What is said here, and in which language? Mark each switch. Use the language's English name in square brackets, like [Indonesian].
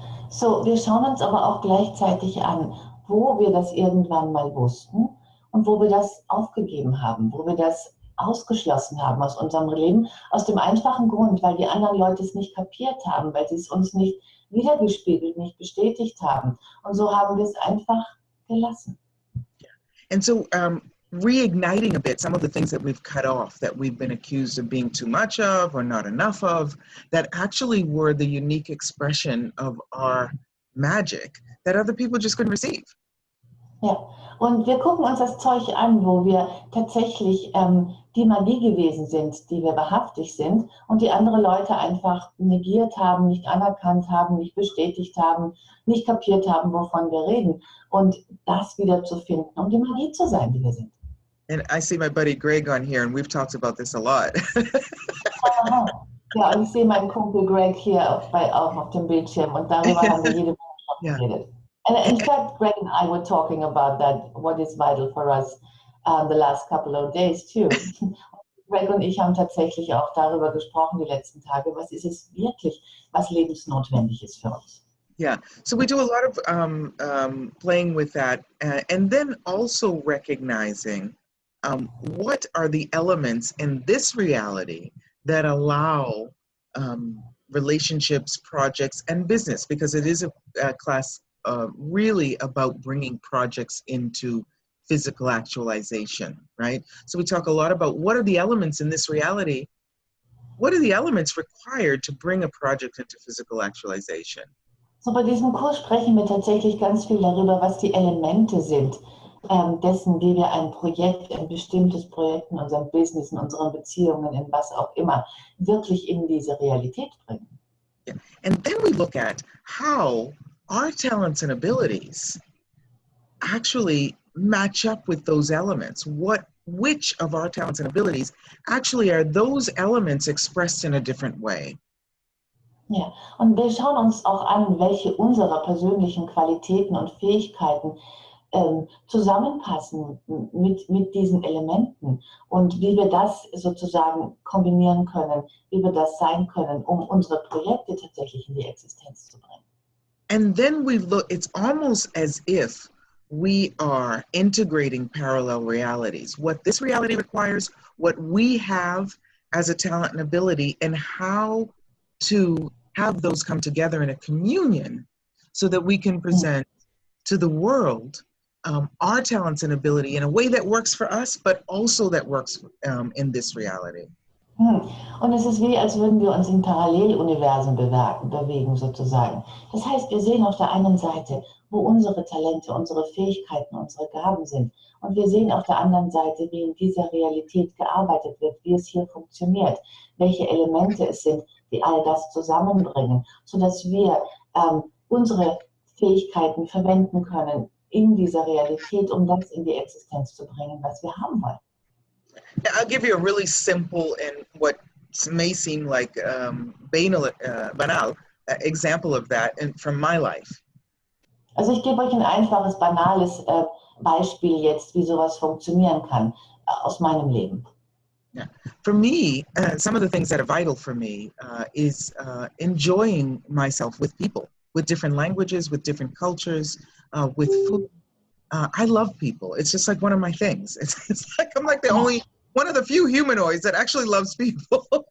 [German] So, wir schauen uns aber auch gleichzeitig an, wo wir das irgendwann mal wussten und wo wir das aufgegeben haben, wo wir das ausgeschlossen haben aus unserem Leben, aus dem einfachen Grund, weil die anderen Leute es nicht kapiert haben, weil sie es uns nicht wiedergespiegelt, nicht bestätigt haben. Und so haben wir es einfach gelassen. [English] And so reigniting a bit some of the things that we've cut off, that we've been accused of being too much of or not enough of, that actually were the unique expression of our magic that other people just couldn't receive. [German] Ja, und wir gucken uns das Zeug an, wo wir tatsächlich die Magie gewesen sind, die wir wahrhaftig sind und die andere Leute einfach negiert haben, nicht anerkannt haben, nicht bestätigt haben, nicht kapiert haben, wovon wir reden. Und das wieder zu finden, um die Magie zu sein, die wir sind. [English] And I see my buddy Greg on here, and we've talked about this a lot. [German] Ja, und ich sehe meinen Kumpel Greg hier auf dem Bildschirm und darüber haben wir jede Woche geredet. [English] And in fact, Greg and I were talking about that, what is vital for us the last couple of days too. [German] Greg und ich haben tatsächlich auch darüber gesprochen die letzten Tage, was ist es wirklich, was lebensnotwendig ist für uns. [English] Yeah, so we do a lot of playing with that, and then also recognizing what are the elements in this reality that allow relationships, projects, and business, because it is a class really about bringing projects into physical actualization, right? So we talk a lot about what are the elements in this reality, what are the elements required to bring a project into physical actualization? [German] So bei diesem Kurs sprechen wir tatsächlich ganz viel darüber, was die Elemente sind, dessen, wie wir ein Projekt, ein bestimmtes Projekt in unserem Business, in unseren Beziehungen, in was auch immer, wirklich in diese Realität bringen. [English] Yeah. And then we look at how our talents and abilities actually match up with those elements. Which of our talents and abilities actually are those elements expressed in a different way? [German] Ja, und wir schauen uns auch an, welche unserer persönlichen Qualitäten und Fähigkeiten zusammenpassen mit diesen Elementen und wie wir das sozusagen kombinieren können, wie wir das sein können, um unsere Projekte tatsächlich in die Existenz zu bringen. [English] And then we look, it's almost as if we are integrating parallel realities, what this reality requires, what we have as a talent and ability, and how to have those come together in a communion so that we can present to the world our talents and ability in a way that works for us, but also that works in this reality. [German] Und es ist wie, als würden wir uns in Paralleluniversen bewegen sozusagen. Das heißt, wir sehen auf der einen Seite, wo unsere Talente, unsere Fähigkeiten, unsere Gaben sind. Und wir sehen auf der anderen Seite, wie in dieser Realität gearbeitet wird, wie es hier funktioniert, welche Elemente es sind, die all das zusammenbringen, sodass wir unsere Fähigkeiten verwenden können in dieser Realität, um das in die Existenz zu bringen, was wir haben wollen. [English] I'll give you a really simple and what may seem like banal example of that from my life. [German] Also ich gebe euch ein einfaches, banales Beispiel jetzt, wie sowas funktionieren kann aus meinem Leben. [English] Yeah. For me, some of the things that are vital for me is enjoying myself with people, with different languages, with different cultures, with food. I love people. It's just like one of my things. It's like I'm like the only one of the few humanoids that actually loves people.